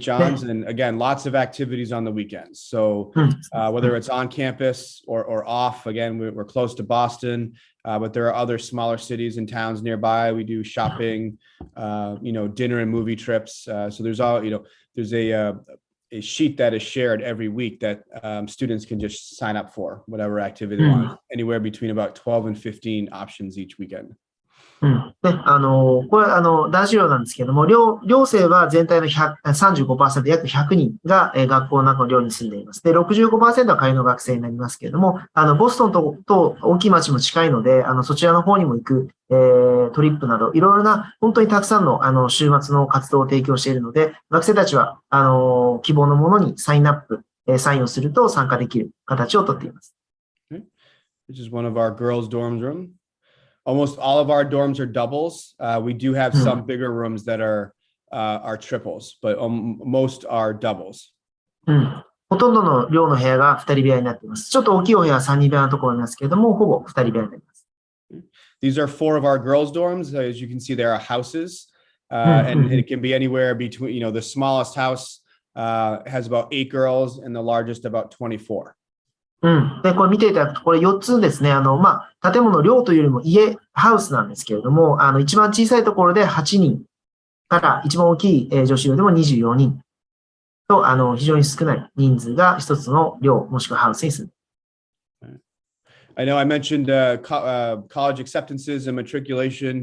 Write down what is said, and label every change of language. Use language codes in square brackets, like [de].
[en] John's, and again, lots of activities on the weekends. So whether it's on campus or off, again, we're close to Boston, but there are other smaller cities and towns nearby. We do shopping, dinner and movie trips. So there's there's a sheet that is shared every week that students can just sign up for whatever activity they want, anywhere between about 12 and 15 options each weekend. [ja] これ男子寮なんですけども、寮生は全体の35%、約100人が学校の中の寮に住んでいます。で、65% は仮の学生になりますけれども、ボストンと大きい町も近いので、そちらの方にも行く、トリップなど、いろいろな、本当にたくさんの、週末の活動を提供しているので、学生たちは、希望のものにサインをすると参加できる形をとっています。 [en] This is one of our girls' dorm room. Almost all of our dorms are doubles. We do have some bigger rooms that are triples, but most are doubles. [ja] ほほとんどの寮の部屋が2人部屋になっています。ちょっと大きいお部屋は3人部屋のところありますけれども、ほぼ2人部屋になります。 [en] These are 4 of our girls' dorms. As you can see, there are houses, and it can be anywhere between, the smallest house has about 8 girls and the largest about 24. [ja] で、これ見ていただくと、これ4つですね、建物、寮というよりもハウスなんですけれども、一番小さいところで8人から一番大きい女子寮でも24人と、非常に少ない人数が一つの寮もしくはハウスに住む。 [en] I know I mentioned college acceptances and matriculation.